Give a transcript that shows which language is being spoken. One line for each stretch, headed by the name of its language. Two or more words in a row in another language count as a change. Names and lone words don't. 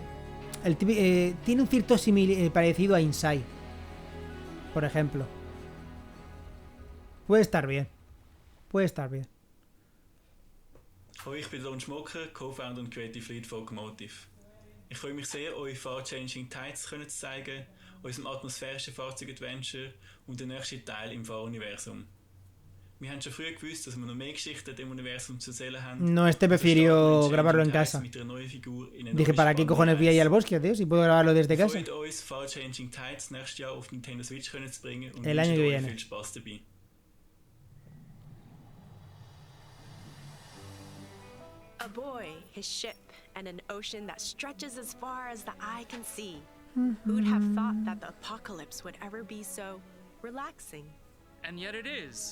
Spanish: tiene un cierto parecido a Inside, por ejemplo. Puede estar bien. Puede estar bien.
German: Hoi, ich bin Don Schmocker, Co-Founder und Creative Lead von Automotive. Ich freue mich sehr, euch Far-Changing Tides zu zeigen, unserem atmosphärischen Fahrzeug-Adventure und den nächsten Teil im Fahruniversum. Wir haben schon früher gewusst, dass wir noch mehr Geschichten dem Universum zu erzählen haben.
Spanish: No, prefirió grabarlo en casa. Dije, ¿para qué cojones voy a ir al bosque, tío? Si puedo grabarlo desde casa.
German: Uns Far-Changing Tides nächstes Jahr auf Nintendo Switch zu bringen und
Spanish: el año que viene.
German: Viel Spaß dabei.
English: A boy, his ship, and an ocean that stretches as far as the eye can see. Who'd have thought that the apocalypse would ever be so relaxing? And yet it is.